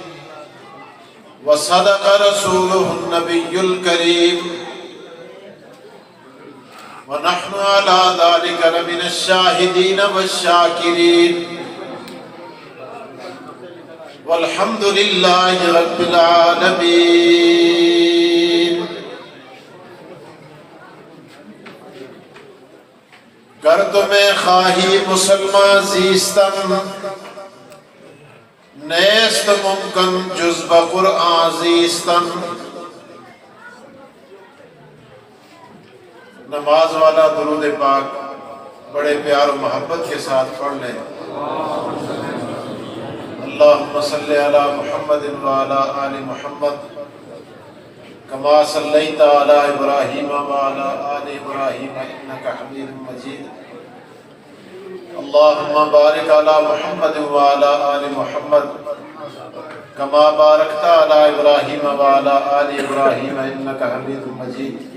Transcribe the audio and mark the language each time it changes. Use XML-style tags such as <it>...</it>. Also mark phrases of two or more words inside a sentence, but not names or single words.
<ar>وصدق رسوله النبي الكريم ونحن على ذلك لمن الشاهدين والشاكرين والحمد لله رب العالمين</ar> <fa>گرد میں خواہی مسلمان زیستم نیست ممکن جز بقرآن زیستم</fa> <ur>نماز والا درود پاک بڑے پیار و محبت کے ساتھ پڑھ لیں</ur> <ar>اللہم صلی علی محمد وعلی آل محمد کما صلیت علی ابراہیم وعلی آل ابراہیم انکا حمید مجید اللہم بارک علی محمد وعلی آل محمد کما بارکت علی ابراہیم وعلی آل ابراہیم انکا حمید مجید</ar>